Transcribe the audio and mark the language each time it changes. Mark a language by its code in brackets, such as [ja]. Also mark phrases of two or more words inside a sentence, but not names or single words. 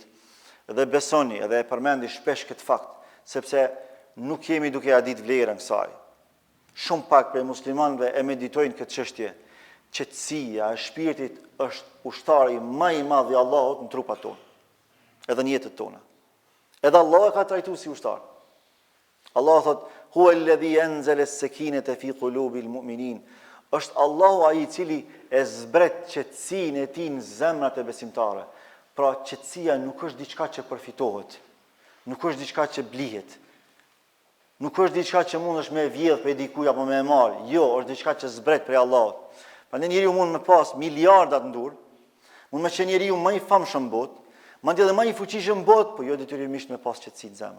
[sq] Dhe besoni, edhe e përmendi shpesh këtë fakt, sepse nuk jemi duke ja ditë vlerën kësaj. Shumë pak për muslimanëve e meditojnë këtë çështje. Qetësia e shpirtit është ushtari më i madh i Allahut në trupat tonë, edhe në jetët tona. Edhe Allah e ka trajtuar si ushtar. Allah thot, [ar] هو الذي أنزل السكينة في قلوب المؤمنين. [sq] Është Allahu ai i cili e zbret qetësinë e tij në zemrat e besimtarëve. Pra qetësia nuk është diçka që përfitohet, nuk është diçka që blihet, nuk është diçka që mundesh me vjedh për dikujt apo me marr. Jo, është diçka që zbret prej Allahut. Prandaj njeriu mund me pas miliarda të ndur, mund me qenë njeriu më i famshëm në botë, madje edhe më i fuqishëm në botë, por jo detyrimisht me pas qetësi në zemër.